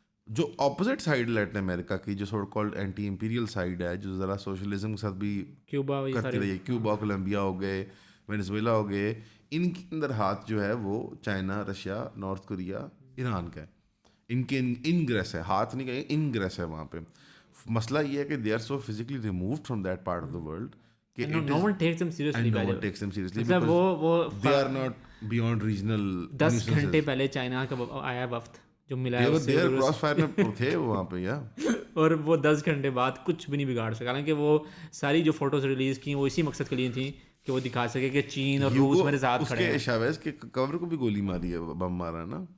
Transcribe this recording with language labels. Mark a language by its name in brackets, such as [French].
[Urdu] جو opposite side لیٹن امریکہ کی جو so called anti Imperial side ہے, جو ذرا سوشلزم کے ساتھ بھی کیوبا کرتی رہی ہے, کیوبا کولمبیا ہو گئے, وینزویلا ہو گئے, ان کے اندر ہاتھ جو ہے وہ China, Russia, north Korea, Iran کا ہے. ان کے انگریس ہے, ہاتھ نہیں کہیں, انگریس ہے وہاں پہ. مسئلہ یہ ہے کہ [English] They are so physically removed from that part of the world کہ no one takes them seriously. no one takes them seriously [Urdu] مطلب [English] because [Urdu] وہ [English] they are not beyond regional [Urdu] 10 گھنٹے پہلے چائنا کا آیا وفد جو ملا ہے [English] they are cross fire [Urdu] میں تھے وہاں پہ, یا اور وہ 10 گھنٹے بعد کچھ بھی نہیں بگاڑ سکا. حالانکہ وہ ساری جو فوٹوز ریلیز کی وہ اسی مقصد کے لیے تھیں کہ وہ دکھا سکے کہ چین اور روس میرے ساتھ کھڑے ہیں. شاویز کے کور کو بھی گولی ماری ہے, بم مارا نا.